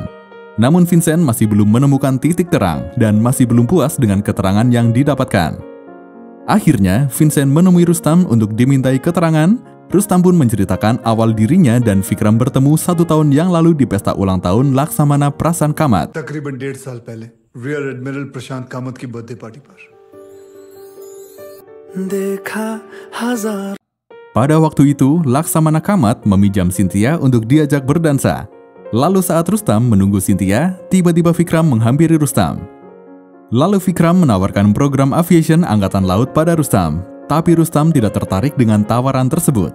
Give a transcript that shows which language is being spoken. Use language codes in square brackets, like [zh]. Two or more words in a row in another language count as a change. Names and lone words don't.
[id] Namun Vincent masih belum menemukan titik terang dan masih belum puas dengan keterangan yang didapatkan. Akhirnya, Vincent menemui Rustam untuk dimintai keterangan. Rustam pun menceritakan awal dirinya dan Vikram bertemu 1 tahun yang lalu di pesta ulang tahun Laksamana Prasan Kamat. [hi] तकरीबन 1.5 साल पहले [en] rear admiral [hi] प्रशांत कामत की बर्थडे पार्टी पर देखा हजार. [id] Pada waktu itu, Laksamana Kamat meminjam Cynthia untuk diajak berdansa. Lalu saat Rustam menunggu Cynthia, tiba-tiba Vikram menghampiri Rustam. Lalu Vikram menawarkan program aviation Angkatan Laut pada Rustam, tapi Rustam tidak tertarik dengan tawaran tersebut.